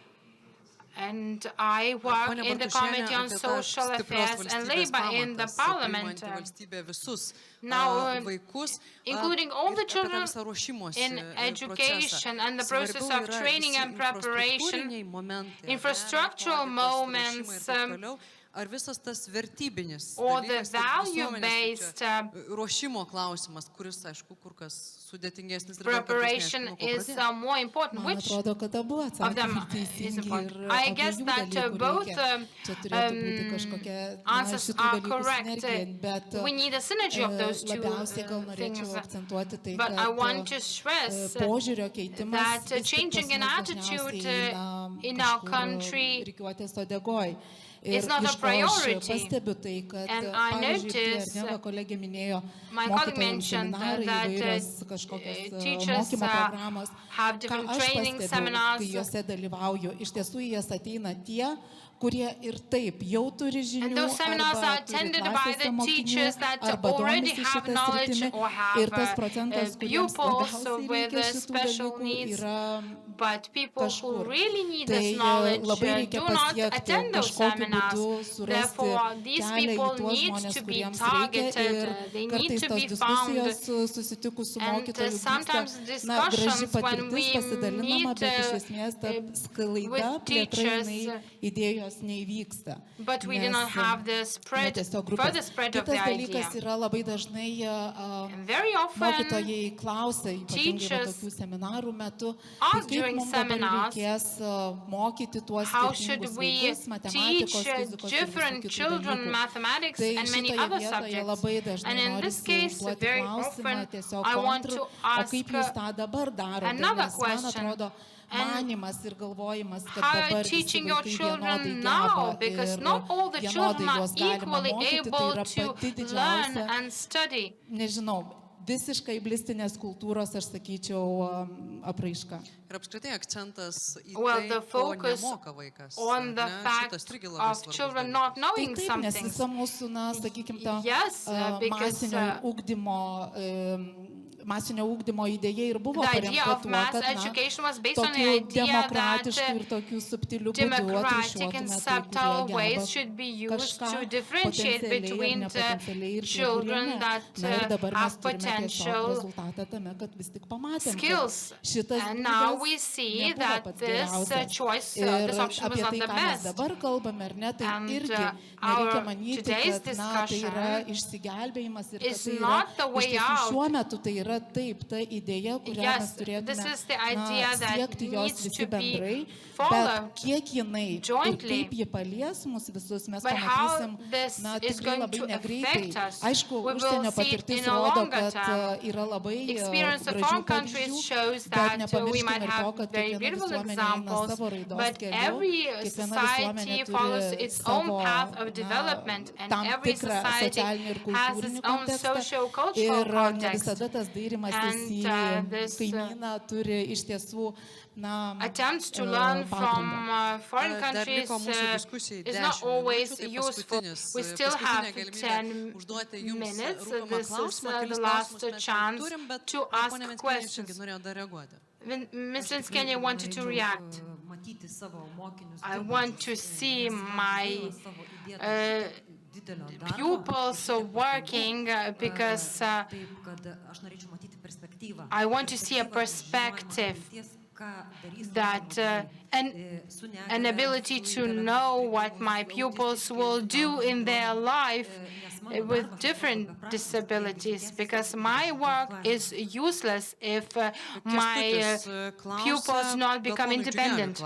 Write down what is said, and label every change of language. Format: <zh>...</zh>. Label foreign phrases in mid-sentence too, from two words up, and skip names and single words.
<en>And I work in the Committee on Social Affairs and Labor in the Parliament. Now, including all the children in education and the process of training and preparation, infrastructural moments,</en> <lt>Ar visas tas vertybinis</lt> <en>or the</en> <lt>dalykas ir</lt> <en>value-based</en> <lt>ruošimo klausimas, kuris, aišku, kur kas sudėtingesnis ir</lt> <en>preparation is more important.</en> <lt>Man</lt> <en>Which</en> <lt>atrodo, kad abu</lt> <en>of them</en> <lt>atsakymai</lt> <en>is</en> <lt>teisingi</lt> <en>important?</en> <lt>ir</lt> <en>I guess</en> <lt>abiejų</lt> <en>that</en> <lt>dalykų</lt> <en>both</en> <lt>reikia. Čia turėtų būti kažkokia</lt> <en>answers</en> <lt>šitų</lt> <en>are</en> <lt>dalykų</lt> <en>correct.</en> <lt>sinergija, bet</lt> <en>We need a synergy of those two</en> <lt>labiausiai gal</lt> <en>things.</en> <lt>norėčiau akcentuoti tai,</lt> <en>But I want</en> <lt>kad</lt> <en>to stress</en> <lt>požiūrio keitimas</lt> <en>that</en> <lt>vis tik</lt> <en>changing</en> <lt>pas</lt> <en>an</en> <lt>mus</lt> <en>attitude</en> <lt>dažniausiai eina</lt> <en>in our</en> <lt>kažkur</lt> <en>country</en> <lt>rikiuotės uodegoj.</lt> <en>is</en> <lt>Ir</lt> <en>not a</en> <lt>iš ko aš</lt> <en>priority.</en> <lt>pastebiu tai, kad</lt> <en>And I</en> <lt>pavyzdžiui,</lt> <en>notice,</en> <lt>Arneva kolegė minėjo</lt> <en>my colleague</en> <lt>mokytojų</lt> <en>mentioned</en> <lt>seminarai,</lt> <en>that</en> <lt>įvairios kažkokios</lt> <en>teachers</en> <lt>mokymo programos.</lt> <en>have</en> <lt>Ką</lt> <en>different</en> <lt>aš</lt> <en>training</en> <lt>pastebiu,</lt> <en>seminars.</en> <lt>kai juose dalyvauju, iš tiesų į jas ateina tie, kurie ir taip jau turi</lt> <en>And</en> <lt>žinių,</lt> <en>those seminars</en> <lt>arba</lt> <en>are</en> <lt>turi</lt> <en>attended by</en> <lt>klasėse</lt> <en>the</en> <lt>mokinių,</lt> <en>teachers that</en> <lt>arba</lt> <en>already</en> <lt>domisi</lt> <en>have</en> <lt>šitą</lt> <en>knowledge</en> <lt>sritimi.</lt> <en>or have</en> <lt>Ir tas procentas, kuriems</lt> <en>pupils</en> <lt>labiausiai</lt> <en>with</en> <lt>reikia šitų</lt> <en>special</en> <lt>dalykų,</lt> <en>needs.</en> <lt>yra</lt> <en>But people who</en> <lt>kažkur.</lt> <en>really need</en> <lt>Tai</lt> <en>this knowledge</en> <lt>labai reikia</lt> <en>do not</en> <lt>pasiekti</lt> <en>attend those</en> <lt>kažkokiu</lt> <en>seminars.</en> <lt>būdu surasti</lt> <en>Therefore, these</en> <lt>kelią į</lt> <en>people</en> <lt>tuos</lt> <en>need</en> <lt>žmonės,</lt> <en>to be</en> <lt>kuriems reikia.</lt> <en>targeted.</en> <lt>Ir</lt> <en>They need</en> <lt>kartais</lt> <en>to</en> <lt>tos</lt> <en>be found.</en> <lt>diskusijos susitikus su</lt> <en>And</en> <lt>mokytoju</lt> <en>sometimes</en> <lt>vyksta, graži</lt> <en>discussions when</en> <lt>patirtis</lt> <en>we</en> <lt>pasidalinama,</lt> <en>meet</en> <lt>bet iš esmės ta sklaida,</lt> <en>with</en> <lt>plėtra,</lt> <en>teachers,</en> <lt>jinai idėjos neįvyksta.</lt> <en>but we do not have the spread,</en> <lt>tiesiog</lt> <en>further</en> <lt>grupės.</lt> <en>spread of the</en> <lt>Kitas</lt> <en>idea.</en> <lt>dalykas yra labai dažnai</lt> <en>And very often,</en> <lt>mokytojai klausia, ypatingai va</lt> <en>teachers</en> <lt>tokių seminarų metu,</lt> <en>ask</en> <lt>tai kaip</lt> <en>during</en> <lt>mums dabar</lt> <en>seminars,</en> <lt>reikės mokyti tuos</lt> <en>how should</en> <lt>skirtingus</lt> <en>we</en> <lt>vaikus,</lt> <en>teach</en> <lt>matematikos, fizikos ir visų</lt> <en>different</en> <lt>kitų</lt> <en>children</en> <lt>dalykų.</lt> <en>mathematics</en> <lt>Tai</lt> <en>and many</en> <lt>šitoje</lt> <en>other</en> <lt>vietoje</lt> <en>subjects?</en> <lt>labai dažnai</lt> <en>And in this</en> <lt>norisi</lt> <en>case,</en> <lt>užduoti</lt> <en>very</en> <lt>klausimą</lt> <en>often,</en> <lt>tiesiog</lt> <en>I want</en> <lt>kontru,</lt> <en>to</en> <lt>o</lt> <en>ask</en> <lt>kaip jūs tą dabar darote,</lt> <en>another</en> <lt>nes man</lt> <en>question.</en> <lt>atrodo,</lt> <en>And</en> <lt>manimas ir galvojimas, kad</lt> <en>how are you</en> <lt>dabar visi</lt> <en>teaching your</en> <lt>vaikai vienodai</lt> <en>children</en> <lt>geba</lt> <en>now? Because</en> <lt>ir</lt> <en>not all the</en> <lt>vienodai</lt> <en>children are</en> <lt>juos galima</lt> <en>equally</en> <lt>mokyti, tai</lt> <en>able</en> <lt>yra</lt> <en>to</en> <lt>pati</lt> <en>learn</en> <lt>didžiausia,</lt> <en>and study.</en> <lt>nežinau, visiškai blistinės kultūros, aš sakyčiau, apraiška. Ir apskritai akcentas į</lt> <en>Well,</en> <lt>tai,</lt> <en>the</en> <lt>ko</lt> <en>focus</en> <lt>nemoka vaikas.</lt> <en>on the</en> <lt>ar ne?</lt> <en>fact</en> <lt>Šitas irgi labai</lt> <en>of</en> <lt>svarbus</lt> <en>children</en> <lt>dalykas.</lt> <en>not knowing</en> <lt>Taip, nes</lt> <en>something.</en> <lt>visa mūsų, na, sakykime, ta</lt> <en>Yes, because,</en> <lt>masinio ugdymo idėja ir buvo</lt> <en>The idea</en> <lt>paremta</lt> <en>of</en> <lt>tuo,</lt> <en>mass</en> <lt>kad, na,</lt> <en>education was based on the</en> <lt>tokiu</lt> <en>idea</en> <lt>demokratišku</lt> <en>that</en> <lt>ir tokiu subtiliu būdu</lt> <en>democratic and</en> <lt>atrišuotume tai,</lt> <en>subtle</en> <lt>kurie</lt> <en>ways</en> <lt>geba</lt> <en>should be used</en> <lt>kažką</lt> <en>to differentiate</en> <lt>potencialiai ir</lt> <en>between the</en> <lt>nepotencialiai ir tie, kurie</lt> <en>children</en> <lt>ne.</lt> <en>that</en> <lt>Na ir dabar mes</lt> <en>have</en> <lt>turime tiesiog</lt> <en>potential</en> <lt>rezultatą tame, kad vis tik pamatėm,</lt> <en>skills.</en> <lt>kad šitas</lt> <en>And now</en> <lt>būdas</lt> <en>we see</en> <lt>nebuvo</lt> <en>that</en> <lt>pats</lt> <en>this</en> <lt>geriausias.</lt> <en>choice,</en> <lt>Ir</lt> <en>this option was</en> <lt>apie</lt> <en>not</en> <lt>tai,</lt> <en>the</en> <lt>ką mes</lt> <en>best.</en> <lt>dabar kalbame, ar ne, tai</lt> <en>And,</en> <lt>irgi</lt> <en>our</en> <lt>nereikia manyti,</lt> <en>today's</en> <lt>kad, na, tai yra</lt> <en>discussion</en> <lt>išsigelbėjimas ir kad</lt> <en>is</en> <lt>tai yra</lt> <en>not the</en> <lt>iš</lt> <en>way</en> <lt>tiesų</lt> <en>out.</en> <lt>šiuo metu tai yra taip, ta idėja, kurią mes</lt> <en>Yes,</en> <lt>turėtume,</lt> <en>this is the</en> <lt>na,</lt> <en>idea that</en> <lt>siekti jos</lt> <en>needs</en> <lt>visi</lt> <en>to be</en> <lt>bendrai,</lt> <en>followed</en> <lt>bet kiek jinai ir</lt> <en>jointly.</en> <lt>kaip ji palies mus visus, mes</lt> <en>But how</en> <lt>pamatysim,</lt> <en>this</en> <lt>na,</lt> <en>is</en> <lt>tikrai</lt> <en>going</en> <lt>labai</lt> <en>to</en> <lt>negreitai.</lt> <en>affect us,</en> <lt>Aišku,</lt> <en>we will</en> <lt>užsienio</lt> <en>see it</en> <lt>patirtis</lt> <en>in a</en> <lt>rodo,</lt> <en>longer</en> <lt>kad</lt> <en>term.</en> <lt>yra labai</lt> <en>Experience of</en> <lt>gražių</lt> <en>foreign countries</en> <lt>pavyzdžių,</lt> <en>shows</en> <lt>bet</lt> <en>that we</en> <lt>nepamirškime</lt> <en>might</en> <lt>ir to,</lt> <en>have</en> <lt>kad</lt> <en>very</en> <lt>kiekviena</lt> <en>beautiful</en> <lt>visuomenė eina</lt> <en>examples,</en> <lt>savo raidos</lt> <en>but</en> <lt>keliu,</lt> <en>every</en> <lt>kiekviena</lt> <en>society</en> <lt>visuomenė</lt> <en>follows</en> <lt>turi</lt> <en>its own</en> <lt>savo,</lt> <en>path of</en> <lt>na,</lt> <en>development, and</en> <lt>tam</lt> <en>every</en> <lt>tikrą</lt> <en>society</en> <lt>socialinį ir</lt> <en>has its</en> <lt>kultūrinį</lt> <en>own</en> <lt>kontekstą</lt> <en>socio-cultural</en> <lt>ir ne</lt> <en>context.</en> <lt>visada tas dairimasis</lt> <en>And,</en> <lt>į</lt> <en>this,</en> <lt>kaimyną turi iš tiesų, na,</lt> <en>Attempts to learn from</en> <lt>pagrindą.</lt> <en>foreign</en> <lt>Dar</lt> <en>countries</en> <lt>liko mūsų diskusijai</lt> <en>is not</en> <lt>10</lt> <en>always</en> <lt>minučių, tai</lt> <en>useful.</en> <lt>paskutinis-</lt> <en>We still have</en> <lt>paskutinė galimybė</lt> <en>10</en> <lt>užduoti jums</lt> <en>minutes.</en> <lt>rūpimą</lt> <en>This is</en> <lt>klausimą, kelis</lt> <en>the last</en> <lt>klausimus mes jau</lt> <en>chance</en> <lt>turim, bet</lt> <en>to</en> <lt>ponia</lt> <en>ask</en> <lt>Venckienė</lt> <en>questions.</en> <lt>irgi norėjo dar reaguoti.</lt> <en>Ms. Linskenė wanted to react.</en> <lt>Matyti matyti savo mokinius.</lt> <en>I want to see my pupils working because</en> <lt>Taip, kad aš norėčiau matyti perspektyvą.</lt> <en>I want to see a perspective that an ability to know what my pupils will do in their life with different disabilities, because my work is useless if my pupils not become independent.</en>